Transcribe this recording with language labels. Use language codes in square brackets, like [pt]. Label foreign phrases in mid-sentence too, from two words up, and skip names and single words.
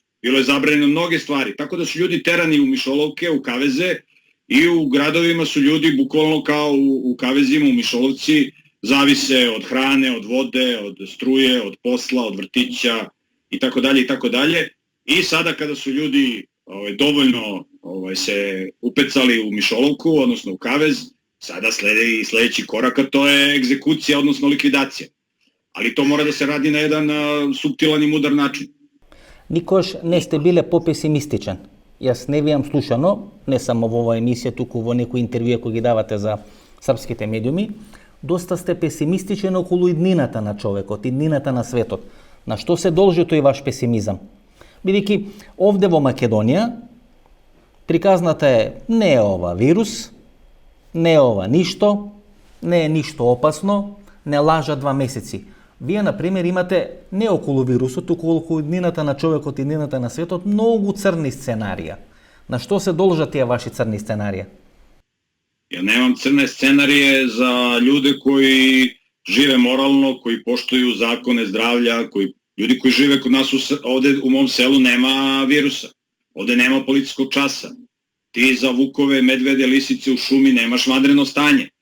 [sr] Bilo je zabranjeno mnoge stvari. Tako da su ljudi terani u mišolovke, u kaveze i u gradovima su ljudi bukvalno kao u kavezima, u mišolovci, zavise od hrane, od vode, od struje, od posla, od vrtića i tako dalje i tako dalje. I sada kada su ljudi dovoljno se upecali u mišolovku, odnosno u kavez, sada sledi sledeći korak, a to je egzekucija, odnosno likvidacija. Ali to mora da se radi na jedan suptilan i mudar način. [mk] Никош не сте биле попесимистичен. Јас не ви јам слушано, не само во оваа емисија, туку во некои интервјуа кои ги давате за српските медиуми, доста сте песимистичен околу иднината на човекот, иднината на светот. На што се должи тој ваш песимизам? Бидејќи овде во Македонија приказната е не е ова вирус, не е ова ништо, не е ништо опасно, не лажа 2 месеци. Вие, например, имате не околу вирусот, туку околу иднината на човекот, иднината на светот, многу црни сценарија. На што се должат тие ваши црни сценарија? [sr] Ja nemam crne scenarije za ljude koji žive moralno, koji poštuju zakone zdravlja, ljudi koji žive kod nas ovde u mom selu nema virusa, ovde nema policijskog časa. Ti za vukove, medvede, lisice u šumi nemaš vanredno stanje.